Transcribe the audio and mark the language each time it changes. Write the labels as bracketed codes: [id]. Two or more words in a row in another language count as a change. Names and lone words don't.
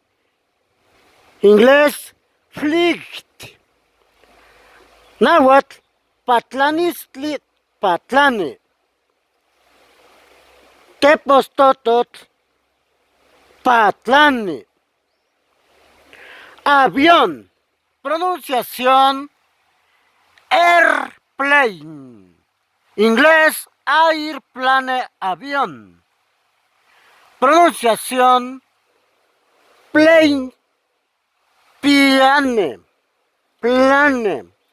[es] inglés flight, náhuatl [nah] patlanistli patlane, tepos totot patlane, [es] avión, pronunciación airplane, inglés airplane, avión. [en] Pronunciación plane, plane, plane.